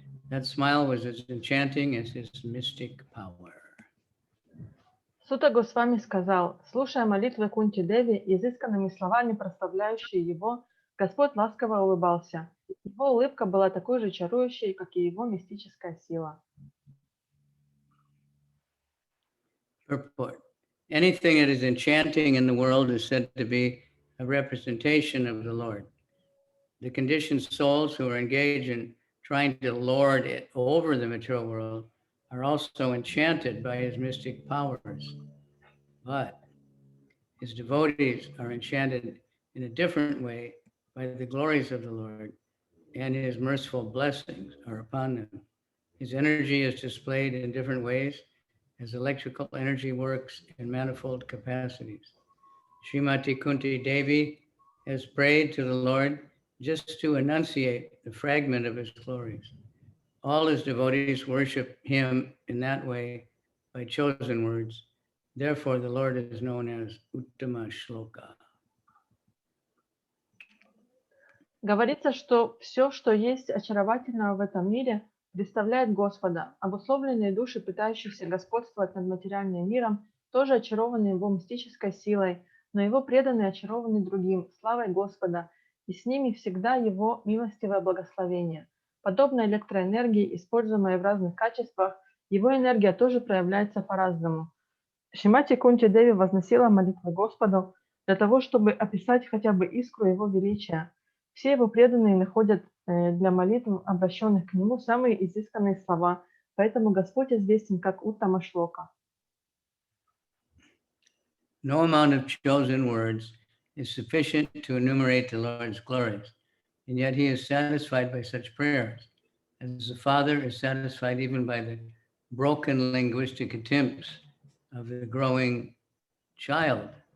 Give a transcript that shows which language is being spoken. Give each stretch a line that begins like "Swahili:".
English: That smile was as enchanting as his mystic power.
Russian: Сутта Госвами сказал, слушая молитвы Кунти Деви, изысканными словами прославляющие его, Господь ласково улыбался. Его улыбка была такой же чарующей, как и его мистическая сила.
English: Purport. Anything that is enchanting in the world is said to be a representation of the Lord. The conditioned souls who are engaged in trying to lord it over the material world are also enchanted by his mystic powers. But his devotees are enchanted in a different way by the glories of the Lord, and his merciful blessings are upon them. His energy is displayed in different ways as electrical energy works in manifold capacities. Srimati Kunti Devi has prayed to the Lord just to enunciate the fragment of his glories. All his devotees worship him in that way by chosen words. Therefore, the Lord is known as Uttama Shloka.
Russian: Говорится, что все, что есть очаровательного в этом мире, представляет Господа. Обусловленные души, пытающиеся господствовать над материальным миром, тоже очарованы его мистической силой, но его преданные очарованы другим, славой Господа, и с ними всегда его милостивое благословение. Подобно электроэнергии, используемой в разных качествах, его энергия тоже проявляется по-разному. Шримати Кунти Деви возносила молитвы Господу для того, чтобы описать хотя бы искру его величия. Все его преданные находят для молитв, обращенных к нему, самые изысканные слова, поэтому Господь известен как Уттама Шлока.
English: No amount of chosen words is sufficient to enumerate the Lord's glories, and yet he is satisfied by such prayers, as the Father is satisfied even by the broken linguistic attempts of the growing child.